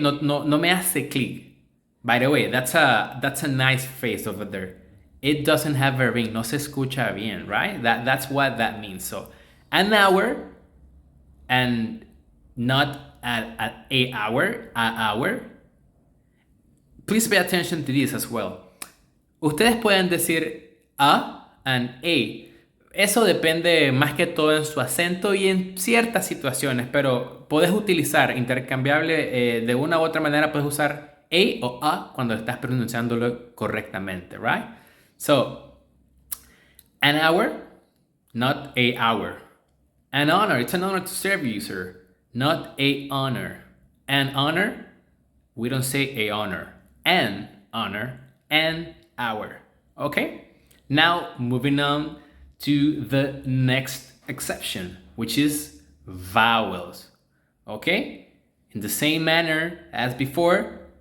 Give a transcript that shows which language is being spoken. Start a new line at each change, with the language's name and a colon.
Spanish: No me hace clic.
English: By the way, that's a nice phrase over there. It doesn't have a ring,
Spanish: no se escucha bien,
English: right? That's what that means. So, an hour and not at a hour. Please pay attention to this as well.
Spanish: Ustedes pueden decir a and a. Eso depende más que todo en su acento y en ciertas situaciones, pero puedes utilizar intercambiable de una u otra manera, puedes usar a o a cuando estás pronunciándolo correctamente, right?
English: So, an hour, not a hour. An honor, it's an honor to serve you, sir. Not a honor. An honor, we don't say a honor. An honor, an hour. Okay? Now, moving on to the next exception, which is vowels. Okay? In the same manner as before,